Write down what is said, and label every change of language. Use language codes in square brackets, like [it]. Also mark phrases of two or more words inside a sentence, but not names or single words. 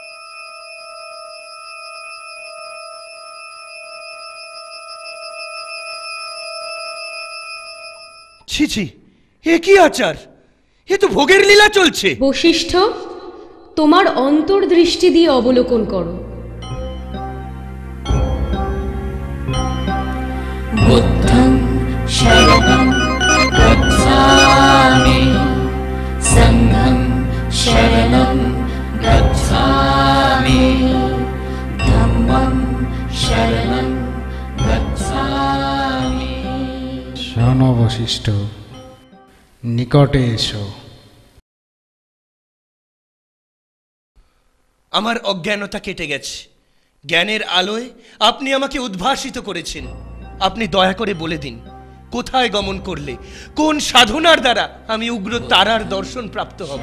[bn] ছি ছি, এ কি আচার? এ তো ভোগের লীলা চলছে। বশিষ্ঠ, তোমার অন্তর্দৃষ্টি দিয়ে অবলোকন করো। [pi] বুদ্ধং শরণং গচ্ছামি, সংঘং শরণং গচ্ছামি, ধম্মং শরণং গচ্ছামি। [bn] শোনো বশিষ্ঠ, নিকটে এসো। আমার অজ্ঞানতা কেটে গেছে। জ্ঞানের আলোয় আপনি আমাকে উদ্ভাসিত করেছেন। আপনি দয়া করে বলে দিন, কোথায় গমন করলে, কোন সাধনার দ্বারা আমি উগ্র তারার দর্শন প্রাপ্ত হব?